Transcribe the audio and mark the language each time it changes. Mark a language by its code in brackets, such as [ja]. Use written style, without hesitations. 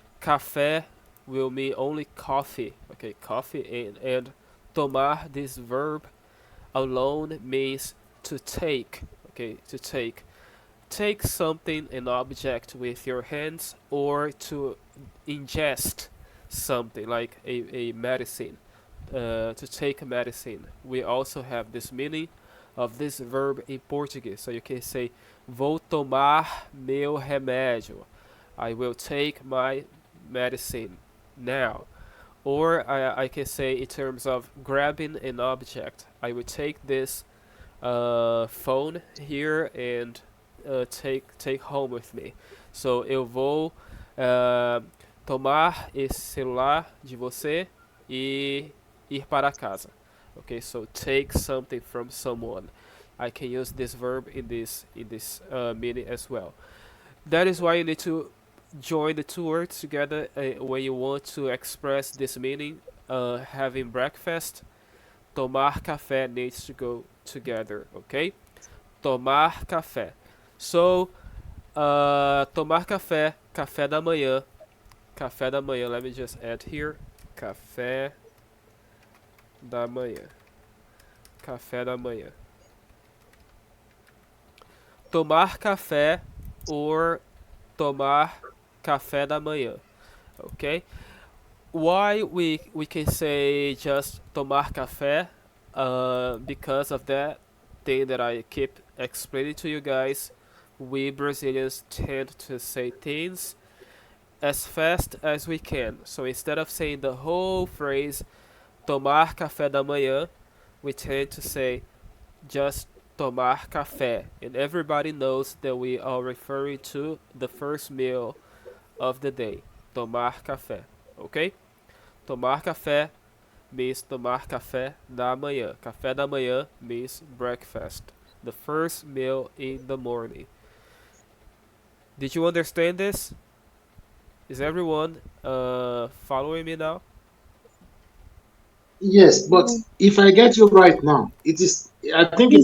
[en] Café will mean only coffee, okay, coffee, and tomar, this verb alone means to take, okay, to take. Take something, an object with your hands, or to ingest something like a medicine, to take a medicine. We also have this meaning of this verb in Portuguese. So you can say, [pt] vou tomar meu remédio. [en] I will take my medicine now. Or I can say in terms of grabbing an object. I will take this phone here and take home with me. [pt] So eu vou tomar esse celular de você e ir para casa. [en] Okay, so take something from someone. I can use this verb in this meaning as well. That is why you need to join the two words together when you want to express this meaning. Having breakfast, tomar café needs to go together. Okay, tomar café. [pt] So, tomar café, café da manhã, café da manhã. [en] Let me just add here, [pt] café da manhã, café da manhã. Tomar café or tomar café da manhã. [en] Okay. Why we can say just tomar café? Because of that thing that I keep explaining to you guys. We Brazilians tend to say things as fast as we can. So instead of saying the whole phrase tomar café da manhã, we tend to say just tomar café. And everybody knows that we are referring to the first meal of the day. [pt] Tomar café. Okay? [en] Tomar café means tomar café da manhã. Café da manhã means breakfast. The first meal in the morning. Did you understand this? Is everyone following me now? Yes, but if I get you right now, it is. I think it